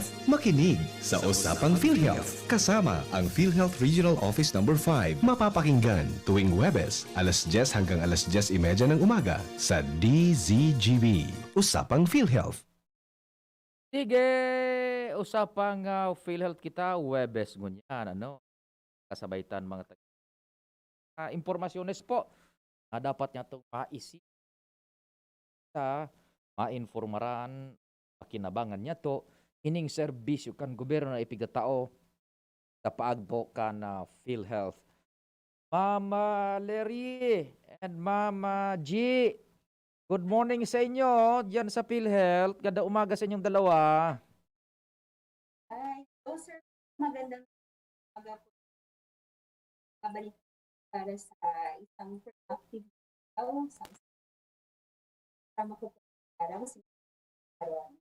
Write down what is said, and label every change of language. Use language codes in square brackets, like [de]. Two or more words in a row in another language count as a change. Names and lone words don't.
[tl] Makinig sa Usapang PhilHealth. Kasama ang PhilHealth Regional Office No. 5. Mapapakinggan tuwing Huwebes, alas 10 hanggang alas 10:30 ng umaga sa DZGB. Usapang PhilHealth. [bik] Sige, usapang PhilHealth kita, Webes ngunyan, kasabaitan mga impormasyones po na dapat niya itong maisip sa mainformaran, makinabangan niya to, ining serbisyo kan gobyerno na ipigatao sa paagpo kan PhilHealth. [tl] Mama Lery and Mama G, [en] good morning [tl] sa inyo dyan sa PhilHealth. Ganda umaga sa inyong dalawa. Hi. Oh, sir. Magandang umaga po. Kabalik para sa isang productive sa kasama ko po parang si Aaron.